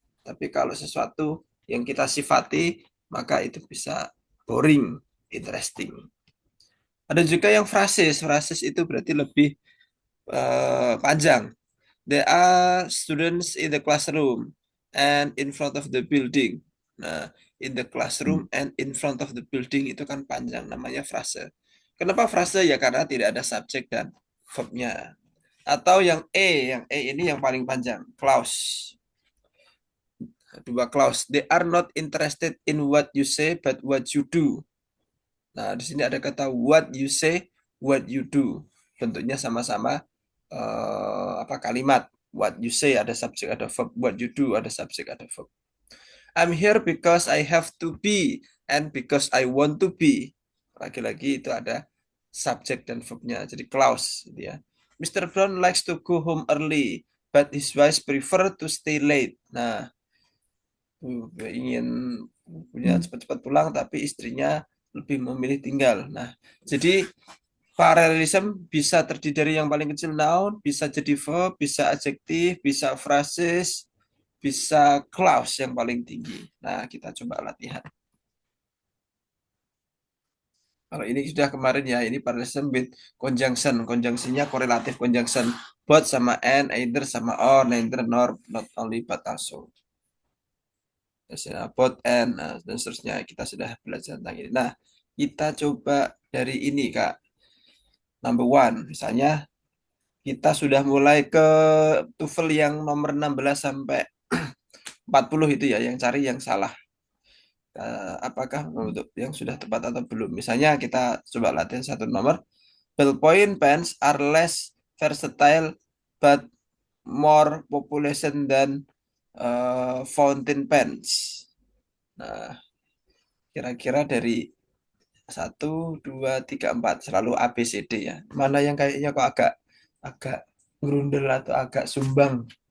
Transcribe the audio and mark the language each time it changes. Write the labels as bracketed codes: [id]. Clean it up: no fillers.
[id] Tapi kalau sesuatu yang kita sifati, maka itu bisa boring, interesting. Ada juga yang frases. Frases itu berarti lebih panjang. [en] There are students in the classroom and in front of the building. Nah, in the hmm. classroom and in front of the building [id] itu kan panjang, namanya frase. Kenapa frase? Ya karena tidak ada subjek dan verbnya. Atau yang E ini yang paling panjang, clause. Dua clause. [en] They are not interested in what you say, but what you do. [id] Nah, di sini ada kata [en] what you say, what you do. [id] Bentuknya sama-sama apa kalimat. [en] What you say [id] ada subjek ada verb, [en] what you do [id] ada subjek ada verb. [en] I'm here because I have to be and because I want to be. [id] Lagi-lagi itu ada subjek dan verbnya. Jadi clause gitu ya. Mr. [en] Brown likes to go home early, but his wife prefer to stay late. [id] Nah, ingin punya Hmm. cepat-cepat pulang tapi istrinya lebih memilih tinggal. Nah, jadi parallelism bisa terdiri dari yang paling kecil noun, bisa jadi verb, bisa adjektif, bisa phrases, bisa clause yang paling tinggi. Nah, kita coba latihan. Kalau ini sudah kemarin ya, ini parallelism with conjunction. Conjunctionnya korelatif conjunction. Both sama and, either sama or, neither nor, not only, but also. Both and, dan seterusnya. Kita sudah belajar tentang ini. Nah, kita coba dari ini, Kak. [en] Number one, [id] misalnya kita sudah mulai ke TOEFL yang nomor 16 sampai 40 itu ya, yang cari yang salah. Apakah untuk yang sudah tepat atau belum? Misalnya kita coba latihan satu nomor. [en] Ballpoint pens are less versatile but more population than fountain pens. [id] Nah, kira-kira dari satu, dua, tiga, empat selalu A, B, C, D ya. Mana yang kayaknya kok agak agak grundel atau agak sumbang?